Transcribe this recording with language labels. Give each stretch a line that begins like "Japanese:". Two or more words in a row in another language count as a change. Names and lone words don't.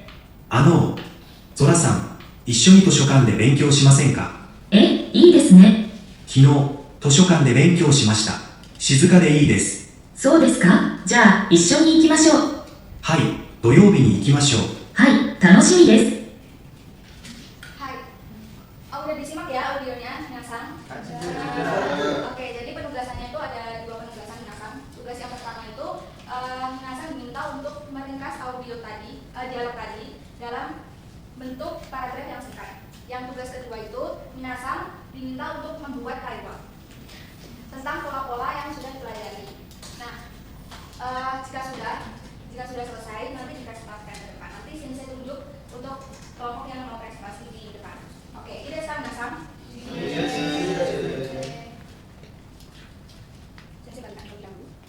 Japanese: ゾラさん、一緒に図書館で勉強しませんか？いいですね。昨日、図書館で勉強しました。静かでいいです。そうですか？じゃあ、一緒に行きましょう。はい、土曜日に行きましょう。はい、楽しみです。
Indonesian: Hai, udah disimak ya audionya, minasan? Oke, jadi penugasannya itu ada 2 penugasan minasan. Tugas yang pertama itu minasan diminta untuk meringkas audio tadi, dialog tadi dalam bentuk paragraf yang singkat. Yang tugas kedua itu minasan diminta untuk membuat kalimat tentang pola-pola yang sudah dipelajari. Nah, jika sudah selesai nanti dikasih ke depan. Nanti sensei tunjuk untuk kelompok yang mau presentasi di depan. Oke, ini desu minasan? Sensei balikan terlebih dahulu.